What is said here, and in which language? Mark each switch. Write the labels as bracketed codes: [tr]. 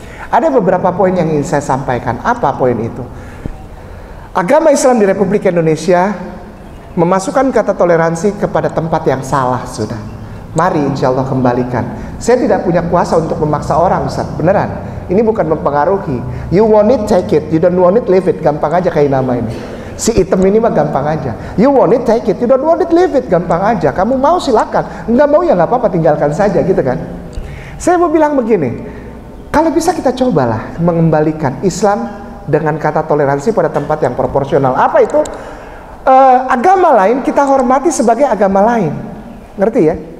[id] Ada beberapa poin yang ingin saya sampaikan. Apa poin itu? Agama Islam di Republik Indonesia memasukkan kata toleransi kepada tempat yang salah sudah. Mari insya Allah kembalikan. Saya tidak punya kuasa untuk memaksa orang, Ustaz. Beneran. Ini bukan mempengaruhi. [en] You want it, take it. You don't want it, leave it. [id] Gampang aja kayak nama ini. Si item ini mah gampang aja. [en] You want it, take it. You don't want it, leave it. [id] Gampang aja. Kamu mau silakan. Nggak mau ya nggak apa-apa, tinggalkan saja gitu kan. Saya mau bilang begini. Kalau bisa kita cobalah mengembalikan Islam dengan kata toleransi pada tempat yang proporsional. Apa itu? Agama lain kita hormati sebagai agama lain. Ngerti ya?